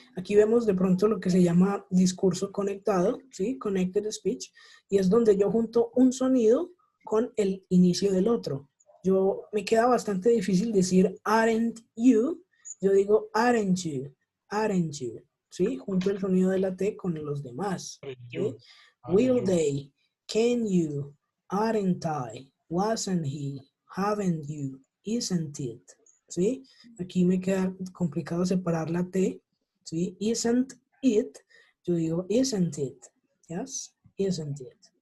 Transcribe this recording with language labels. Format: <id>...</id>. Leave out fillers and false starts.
<es>Aquí vemos de pronto lo que se llama discurso conectado, ¿sí?</es> <en>Connected speech.</en> <es>Y es donde yo junto un sonido con el inicio del otro. Me queda bastante difícil decir</es> <en>aren't you.</en> <es>Yo digo</es> <en>aren't you, aren't you.</en> <es>¿Sí? Junto el sonido de la T con los demás.</es> <en>¿Sí? Will they? Can you? Aren't I? Wasn't he? Haven't you? Isn't it? ¿Sí?</en> <es>Aquí me queda complicado separar la T, ¿sí?</es> <en>Isn't it,</en> <es>yo digo</es> <en>isn't it, yes, isn't it.</en>